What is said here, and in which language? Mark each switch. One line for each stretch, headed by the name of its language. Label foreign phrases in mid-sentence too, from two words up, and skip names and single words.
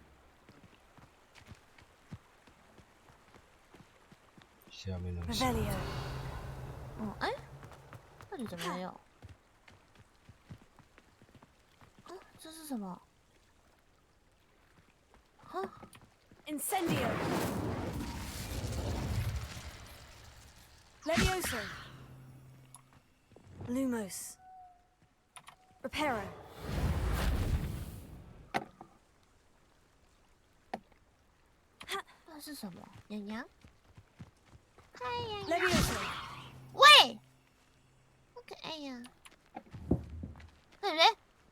Chinese: 下面的。哦，哎，这里怎么没有？啊，这是什么？啊
English: Incendio. Levioso. Lumos. Reparo.
Chinese: 那是什么？洋洋？嗨，洋洋。喂，好可爱呀！对不对？